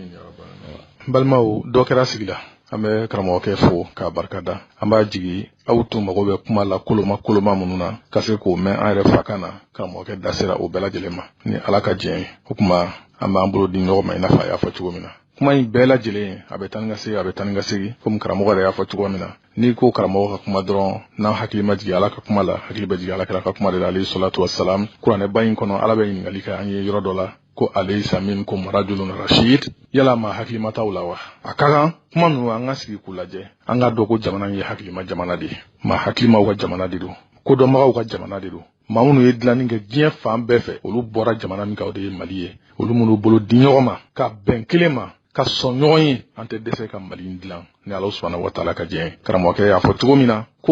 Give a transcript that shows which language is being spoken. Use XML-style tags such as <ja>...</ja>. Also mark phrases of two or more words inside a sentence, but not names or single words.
<bm>balimaw dɔ kɛra sigi la an bɛ karamɔgɔkɛ fo k'a barikada an b'a jigi aw tun mago bɛ kuma la koloma minnu na ka se k'o mɛn an yɛrɛ fa kan na karamɔgɔkɛ da sera o bɛɛ lajɛlen ma ni Ala ka diɲɛ ye o tuma an b'an bolo di ɲɔgɔn ma i n'a fɔ a y'a fɔ cogo min na kuma in bɛɛ lajɛlen a bɛ taa ni ka segin komi karamɔgɔ yɛrɛ y'a fɔ cogo min na n'i ko karamɔgɔ ka kuma dɔrɔn n'an hakili ma jigin Ala ka kuma la hakili bɛ jigin Alakira ka kuma de la</bm> <ar>عليه الصلاة والسلام</ar> <bm>kuranɛba in kɔnɔ Ala bɛ ɲininkali kɛ an ye yɔrɔ dɔ la ko</bm> <ar>أليس منكم رجل رشيد</ar> <bm>yala maa hakilima t'aw la wa a ka kan kuma ninnu an ka sigi k'u lajɛ an ka dɔn ko jamana in ye hakilima jamana de ye maa hakilimaw ka jamana de don kodɔnbagaw ka jamana de don maa minnu ye dilanni kɛ diɲɛ fan bɛɛ fɛ olu bɔra jamana min kan o de ye Mali ye olu minnu bolo di ɲɔgɔn ma ka bɛn kelen ma ka sɔn ɲɔgɔn ye an tɛ dɛsɛ ka Mali in dilan ni Ala</bm> <ar>سبحانه وتعالى</ar> <bm>ka diɲɛ karamɔgɔkɛ y'a fɔ cogo min na ko</bm>